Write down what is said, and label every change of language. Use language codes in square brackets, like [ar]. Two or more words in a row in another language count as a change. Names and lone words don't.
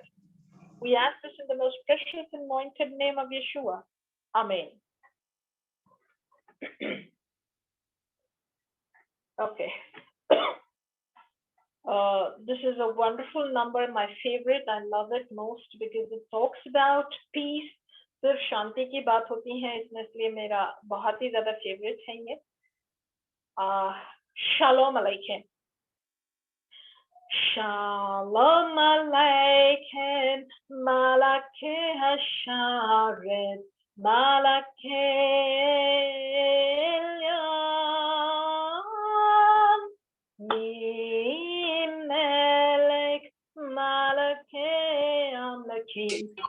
[en] We ask this in the most precious anointed name of Yeshua. Amen. Okay. This is a wonderful number, my favorite. I love it most because it talks about peace. [hi] सिर्फ शांति की बात होती है, इसलिए मेरा बहुत ही ज्यादा फेवरेट है ये. [he] שלום עליכם. שלום עליכם, מלאכי השרת, מלאכי עליון, מלך מלכי המלכים,